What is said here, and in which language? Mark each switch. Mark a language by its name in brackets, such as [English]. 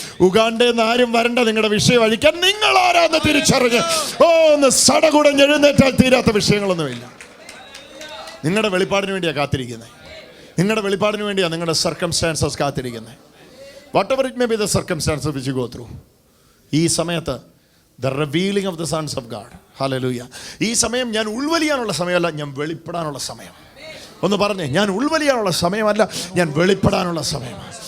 [Malayalam] ഉഗാണ്ടയിൽ നിന്ന് ആരും വരണ്ട നിങ്ങളുടെ വിഷയം അഴിക്കാൻ. നിങ്ങൾ ആരാന്ന് തിരിച്ചറിഞ്ഞ് ഒന്ന് സടകുടഞ്ഞ് എഴുന്നേറ്റാൽ തീരാത്ത വിഷയങ്ങളൊന്നുമില്ല. നിങ്ങളുടെ വെളിപ്പാടിന് വേണ്ടിയാണ് കാത്തിരിക്കുന്നത്. നിങ്ങളുടെ വെളിപ്പാടിന് വേണ്ടിയാണ് നിങ്ങളുടെ സർക്കംസ്റ്റാൻസസ് കാത്തിരിക്കുന്നത്. [English] Whatever it may be the circumstances which you go through. [Malayalam] ഈ സമയത്ത് [English] the revealing of the sons of God. Hallelujah. [Malayalam] ഈ സമയം ഞാൻ ഉൾവലിയാനുള്ള സമയമല്ല, ഞാൻ വെളിപ്പെടാനുള്ള സമയം. ഒന്ന് പറഞ്ഞേ, ഞാൻ ഉൾവലിയാനുള്ള സമയമല്ല, ഞാൻ വെളിപ്പെടാനുള്ള സമയമാണ്.